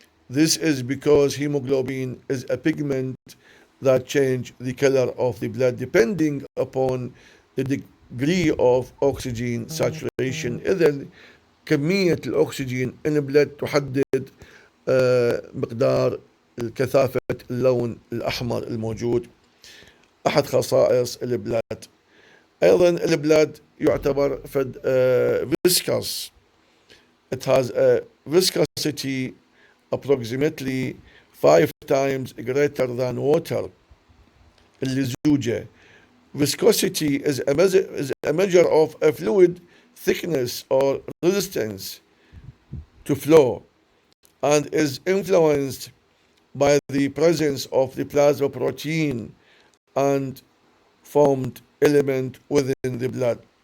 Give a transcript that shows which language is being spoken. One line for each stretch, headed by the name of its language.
English: This is because hemoglobin is a pigment that changes the color of the blood depending upon the degree of oxygen saturation.
Arabic: إذن كمية الأكسجين
English: in
Arabic: البلد تحدد مقدار كثافة اللون الأحمر الموجود. أحد خصائص البلاد. أيضا البلاد يعتبر فد viscous.
English: It has a viscosity approximately 5 times greater than water.
Arabic: اللزوجة.
English: Viscosity is a measure of a fluid thickness or resistance to flow and is influenced by the presence of the plasma protein and formed element within the blood.